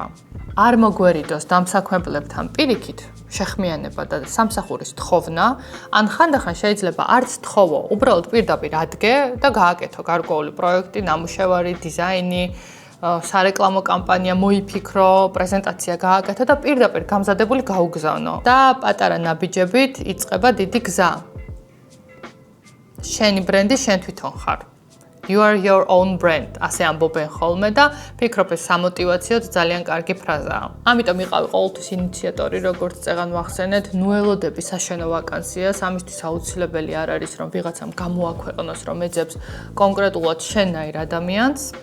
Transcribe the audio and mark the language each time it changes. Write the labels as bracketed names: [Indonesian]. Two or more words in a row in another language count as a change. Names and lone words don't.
[Georgian] არ მოგვერიდოს დამსაქმებლებთან პირიქით შეხმიანება და სამსახურის თხოვნა, ან ხანდახან შეიძლება არც თხოვო, უბრალოდ პირდაპირ ადგე და გააკეთო გარკვეული პროექტი, ნამუშევარი, დიზაინი, სარეკლამო კამპანია მოიფიქრო, პრეზენტაცია გააკეთო და პირდაპირ გამზადებული გაუგზავნო. და პატარა ნაბიჯებით იწყება დიდი გზა. შენი ბრენდი შენ თვითონ ხარ. [English] You are your own brand, [Georgian] ასე ამბობენ ხოლმე და ფიქრობ ეს სამოტივაციოდ ძალიან კარგი ფრაზაა. ამიტომ იყავი ყოველთვის ინიციატორი, როგორც წეგან ვახსენეთ, ნუ ელოდები საშენო ვაკანსიას, ამისთვის აუცილებელი არ არის, რომ ვიღაცამ გამოაქვეყნოს, რომ ეძებს კონკრეტულად შენაირ ადამიანს.